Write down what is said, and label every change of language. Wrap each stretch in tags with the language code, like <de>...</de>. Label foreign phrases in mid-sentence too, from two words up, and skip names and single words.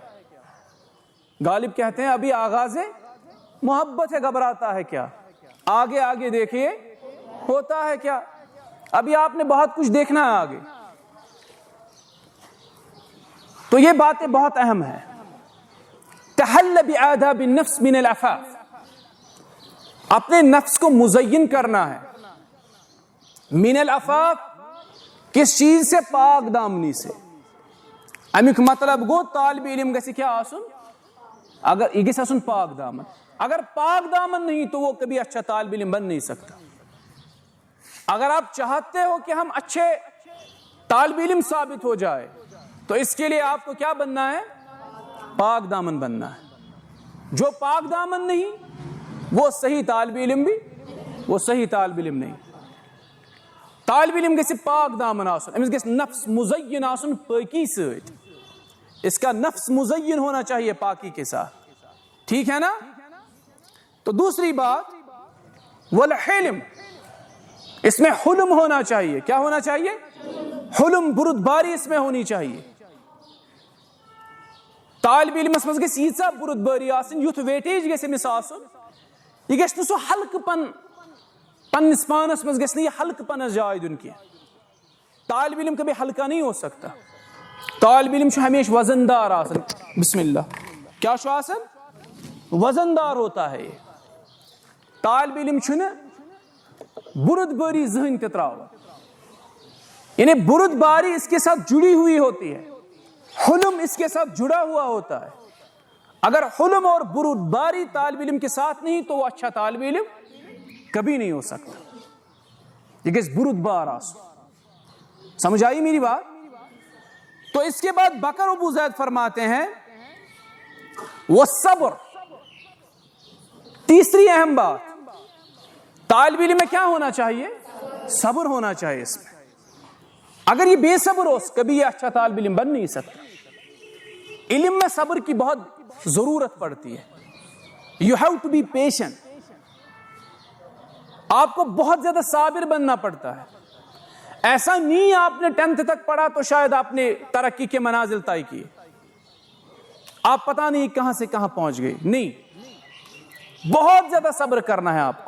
<ur>غالب کہتے ہیں ابھی آغاز محبت ہے، گھبراتا ہے کیا؟ آگے آگے دیکھیے ہوتا ہے کیا. ابھی آپ نے بہت کچھ دیکھنا ہے آگے. تو یہ باتیں بہت اہم ہیں.</ur> <ar>تحل بعاداب النفس من العفاف،</ar> <ur>اپنے نفس کو مزین کرنا ہے.</ur> <ar>من العفاف</ar> <ur>کس چیز سے؟ پاک دامنی سے.</ur> <ks>امیک مطلب گو طالب علم گژھِ کیا آسن؟ اگر یہ گژھِ آسن پاک دامن.</ks> <ur>اگر پاک دامن نہیں تو وہ کبھی اچھا طالب علم بن نہیں سکتا. اگر آپ چاہتے ہو کہ ہم اچھے طالب علم ثابت ہو جائے تو اس کے لیے آپ کو کیا بننا ہے؟ پاک دامن بننا ہے. جو پاک دامن نہیں وہ صحیح طالب علم بھی وہ صحیح طالب علم نہیں.</ur> <ks>طالب علم گژھِ پاک دامن آسن، امس گژھِ نفس مزین آسن پاکی سۭتۍ.</ks> <ur>اس کا نفس مزین ہونا چاہیے پاکی کے ساتھ. ٹھیک ہے نا؟ تو دوسری بات والحلم، اس میں حلم ہونا چاہیے. کیا ہونا چاہیے؟ حلم، بردباری اس میں ہونی چاہیے.</ur> <ks>طالب علمس مز گژھِ ییٖژاہ بردباری آسٕنۍ، یُتھ ویٹیج گژھِ أمِس آسُن. یہ گژھِ نہٕ سُہ ہلکہٕ پن پننس پانس مز گژھِ نہٕ یہ ہلکہٕ پنس جاے دیُن کینٛہہ.</ks> <ur>طالب علم کبھی ہلکا نہیں ہو سکتا.</ur> <ks>طالب علم چھُ ہمیشہ وزن دار آسان. بسم اللہ، کیا چھُ آسان؟</ks> <ur>وزن دار ہوتا ہے.</ur> <ks>طالب علم چھُنہٕ بردباری زہن تہِ تراوان،</ks> <ur>یعنی بردباری اس کے ساتھ جڑی ہوئی ہوتی ہے، حلم اس کے ساتھ جڑا ہوا ہوتا ہے. اگر حلم اور بردباری طالب علم کے ساتھ نہیں تو وہ اچھا طالب علم کبھی نہیں ہو سکتا.</ur> <ks>یہ گژھِ بردبار آسُن.</ks> <ur>سمجھ آئی میری بات؟ تو اس کے بعد بکر ابو زید فرماتے ہیں وہ صبر. تیسری اہم بات، طالب علم میں کیا ہونا چاہیے؟ صبر ہونا چاہیے. اس میں اگر یہ بے صبر ہو کبھی یہ اچھا طالب علم بن نہیں سکتا. علم میں صبر کی بہت ضرورت پڑتی ہے.</ur> <en>You have to be patient.</en> <ur>آپ کو بہت زیادہ صابر بننا پڑتا ہے. ایسا نہیں آپ نے 10th تک پڑھا تو شاید آپ نے ترقی کے منازل طے کیے، آپ پتہ نہیں کہاں سے کہاں پہنچ گئے. نہیں، بہت زیادہ صبر کرنا ہے آپ کو.</ur>